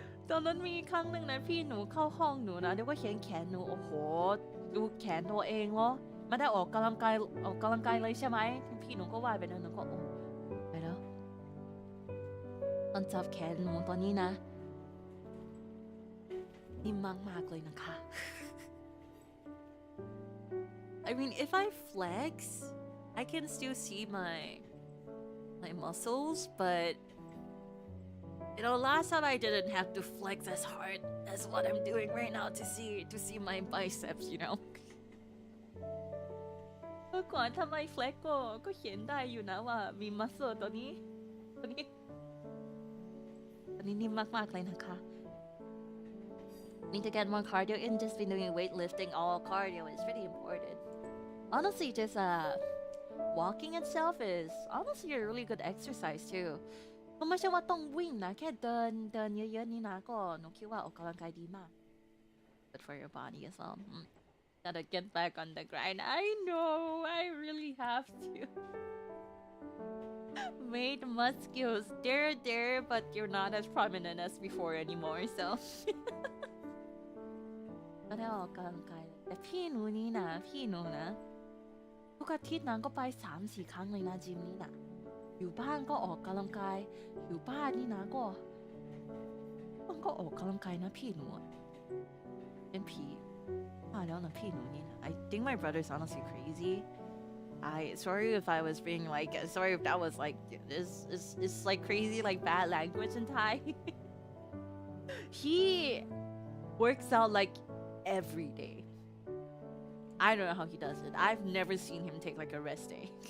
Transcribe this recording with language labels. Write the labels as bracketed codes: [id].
[th] ตอนนั้นมีครั้งหนึ่งนะพี่หนูเข้าห้องหนูนะเดี๋ยวก็เห็นแขนหนูโอ้โหดูแขนตัวเองเหรอไม่ได้ออกกำลังกายเลยใช่ไหมพี่หนูก็ว่าไปนั้นหนูก็โอ้ไปแล้วตอนจับแขนหนูตอนนี้นะนิ่มมากเลยนะคะ [en] I mean, if I flex, I can still see my muscles, but you know, last time I didn't have to flex as hard as what I'm doing right now to see my biceps, you know. [th] เมื่อก่อนทำไม flex ก็เห็นได้อยู่นะว่ามี muscle ตัวนี้นิ่มมากๆเลยนะคะ [en] Need to get more cardio in. Just been doing weightlifting. All cardio is really important. Honestly, just walking itself is honestly a really good exercise too. [th] ก็ไม่ใช่ว่าต้องวิ่งนะแค่เดินเยอะๆนี่นะก็หนูคิดว่าออกกำลังกายดีมาก [en] Good for your body as well. Gotta get back on the grind. I know. I really have to. Maid muscles. They're there, but you're not as prominent as before anymore. So. [th] ก็ได้ออกกำลังกายแต่พี่หนูนะทุกอาทิตย์นางก็ไป 3-4 ครั้งเลยนะจิมนี่นะอยู่บ้านก็ออกกำลังกายอยู่บ้านนี่นะก็ออกกำลังกายนะพี่หนูเป็นผีแล้วนะพี่หนูนี่นะ [en] I think my brother's honestly crazy. Sorry if I was being like sorry if that was like it's like crazy like bad language in Thai. He works out like every day. I don't know how he does it. I've never seen him take like a rest day.